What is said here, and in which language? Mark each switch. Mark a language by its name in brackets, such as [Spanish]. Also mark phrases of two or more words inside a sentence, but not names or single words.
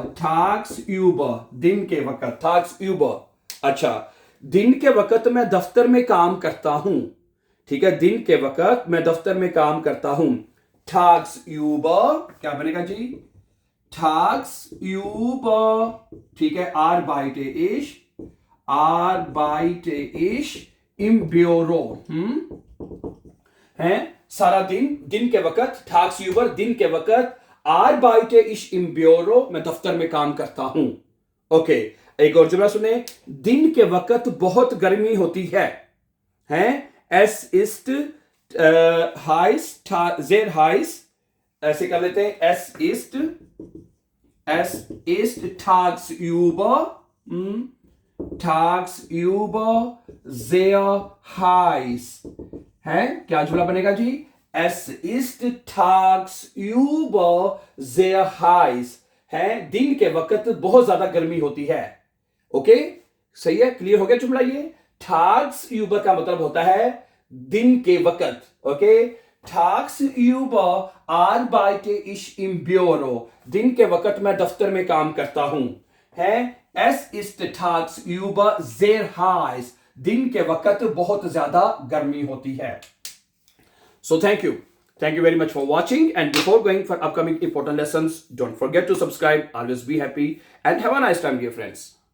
[Hindi] दिन के वक्त, tagsüber. अच्छा, दिन के वक्त मैं दफ्तर में काम करता हूं. ठीक है, दिन के वक्त मैं दफ्तर में काम करता हूं. tagsüber क्या बनेगा जी? tagsüber, ठीक है, [German] arbeite ich im Büro. [Hindi] है सारा दिन के वक्त, tagsüber दिन के वक्त, [German] arbeite ich im Büro [Hindi] मैं दफ्तर में काम करता हूं. ओके, एक और जुमला सुने. दिन के वक्त बहुत गर्मी होती है. [German] Es ist heiß, sehr heiß. [Hindi] ऐसे कर लेते हैं, [German] es ist tagsüber sehr heiß. [Hindi] है क्या जुमला बनेगा जी? [German] Es ist tagsüber sehr heiß. [Hindi] है दिन के वक्त बहुत ज्यादा गर्मी होती है. ओके, सही है, क्लियर हो गया जुमला ये. tagsüber का मतलब होता है दिन के वक्त. ओके, [German] tagsüber arbeite ich im Büro. [Hindi] दिन के वक्त मैं दफ्तर में काम करता हूं. [German] है es ist tagsüber sehr heiß. [Hindi] दिन के वक्त बहुत ज्यादा गर्मी होती है. [English] So thank you very much for watching, and before going for upcoming important lessons, don't forget to subscribe. Always be happy and have a nice time, dear friends.